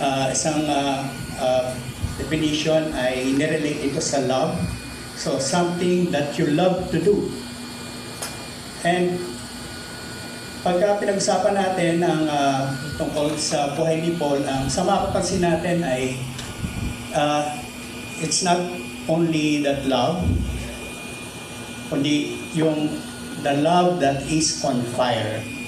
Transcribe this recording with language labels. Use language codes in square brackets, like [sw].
[tl] Isang definition ay nirelate ito sa love. [en] So something that you love to do. [tl] And pagka pinag-usapan natin ang tungkol sa buhay ni Paul, ang sa mapapansin natin ay [en] it's not only that love, [tl] kundi yung [en] the love that is on fire.